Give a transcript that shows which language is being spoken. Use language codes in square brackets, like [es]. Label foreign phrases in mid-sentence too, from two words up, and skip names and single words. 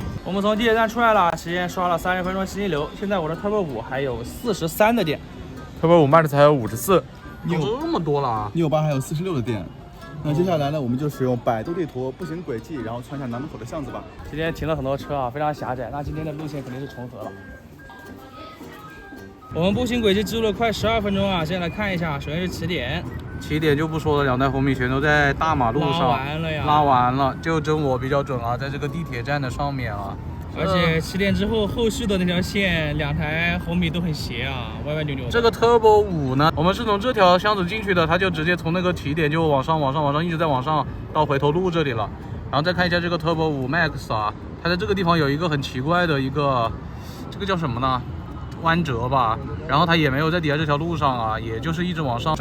[zh] 我們從地鐵站出來了，時間刷了30分鐘信息流，現在我的 Turbo 5還有43的電。 Turbo 5 Max 還有54，這麼多了。你有8還有46的電。那接下来呢，我們就使用百度地圖步行軌跡，然後穿下南门口的巷子吧。今天停了很多車啊，非常狹窄，那今天的路線肯定是重合了。我們步行軌跡記錄了快12分鐘啊，現在來看一下，首先是起點。起點就不說了，2台紅米全都在大馬路上拉完了呀，拉完了，就真我比較準啊，在這個地鐵站的上面啊。而且起點之後，後續的那條線2台紅米都很斜啊，歪歪扭扭。這個 Turbo 5 呢，我們是從這條巷子進去的，它就直接從那個起點就往上，一直在往上到回頭路這裡了。然後再看一下這個 Turbo 5 Max 啊，它在這個地方有一個很奇怪的一個，這個叫什麼呢？彎折吧，然後它也沒有在底下這條路上啊，也就是一直往上。